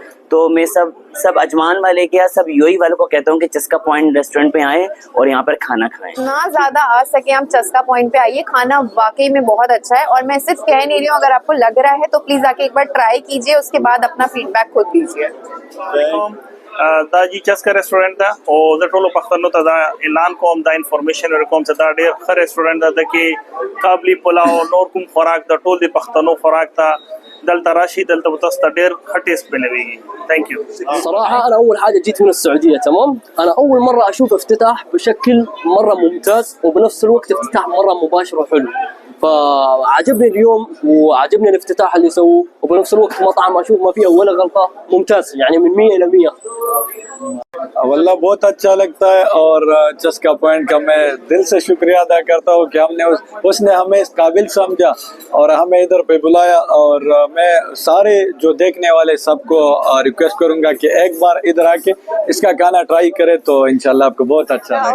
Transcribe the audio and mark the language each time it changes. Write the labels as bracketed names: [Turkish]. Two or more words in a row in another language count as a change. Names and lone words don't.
[Urdu] تو میں سب عجمان والے کیا سب یو اے ای والوں کو کہتا ہوں کہ چسکا پوائنٹ ریسٹورنٹ پہ آئے اور یہاں پر کھانا کھائیں. نا زیادہ آ سکے ہم چسکا پوائنٹ پہ آئیے، کھانا واقعی میں بہت اچھا ہے. اور میں صرف کہہ نہیں رہی ہوں، اگر آپ کو لگ رہا ہے تو پلیز آ کے ایک بار ٹرائی کیجیے، اس کے بعد اپنا فیڈبیک خود دیجیے. [Pashto] دا جی چسکا ریسټورانټ ده او د ټولو پښتنو ته دا اعلان کوم، دا انفارمیشن ورکوم چې دا ډېر ښه ریسټورانټ ده کې قابلی پلاو نور کوم خوراک د ټول د پښتنو خوراک ته دلته راشي، دلته تاسو ته ډېر ښه ټیسټ ملويږي. [English] Thank you. [Arabic] صراحة أنا أول حاجة جيت من السعودية، تمام؟ أنا أول مرة أشوف افتتاح بشكل مرة ممتاز وبنفس الوقت افتتاح مرة مباشر وحلو، فعجبني اليوم وعجبني الافتتاح اللي سووه، وبنفس الوقت مطعم أشوف ما فيه ولا غلطة، ممتاز يعني من 100 إلى 100. [Urdu] واللہ بہت اچھا لگتا ہے اور چسکا پوائنٹ کا میں دل سے شکریہ ادا کرتا ہوں کہ ہم نے اس نے ہمیں اس قابل سمجھا اور ہمیں ادھر پہ بلایا. اور میں سارے جو دیکھنے والے سب کو ریکویسٹ کروں گا کہ ایک بار ادھر آ کے اس کا کھانا ٹرائی کریں تو ان شاءاللہ آپ کو بہت اچھا لگے گا.